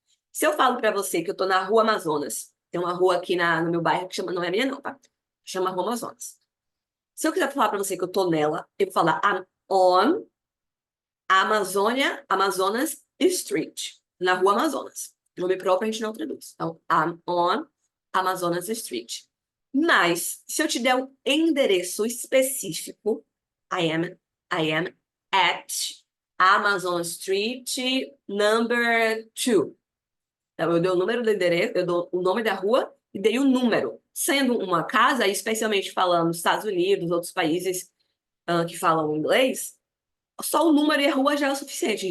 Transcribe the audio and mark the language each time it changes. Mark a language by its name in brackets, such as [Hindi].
[Portuguese] Se eu falo pra você que eu tô na Rua Amazonas, tem uma rua aqui no meu bairro que chama, não é minha não, tá? Chama Rua Amazonas. Se eu quiser falar pra você que eu tô nela, eu vou falar [English] I'm on Amazonas Street, [Portuguese] na Rua Amazonas. Nome próprio a gente não traduz. Então, [English] I'm on Amazonas Street. [Portuguese] Mas, se eu te der um endereço específico, [English] I am at Amazon Street number 2. [Portuguese] Então, eu dei o número do endereço, eu dou o nome da rua e dei o número. Sendo uma casa, especialmente falando nos Estados Unidos, outros países que falam inglês, só o número e a rua já é o suficiente.